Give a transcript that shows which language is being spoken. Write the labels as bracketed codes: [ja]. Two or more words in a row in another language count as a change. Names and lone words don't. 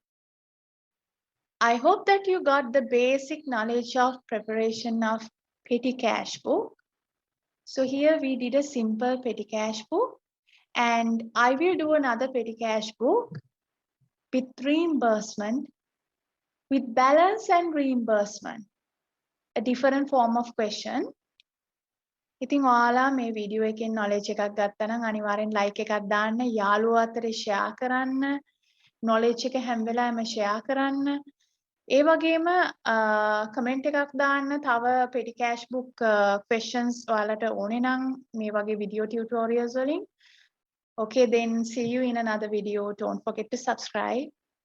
[en] I hope that you got the basic knowledge of preparation of petty cash book. So here we did a simple petty cash book and I will do another petty cash book with reimbursement, with balance and reimbursement, a different form of question. [si] ඉතින් ඔයාලා මේ වීඩියෝ එකෙන් knowledge එකක් ගත්තා නම් අනිවාර්යෙන් like එකක් දාන්න, යාළුවෝ අතරේ share කරන්න, knowledge එක හැම වෙලාවෙම share කරන්න. ඒ වගේම comment එකක් දාන්න තව [en] petty cash book questions [si] ඔයාලට ඕනේ නම් මේ වගේ [en] video tutorials [si] වලින්. [en] Okay, then see you in another video. Don't forget to subscribe.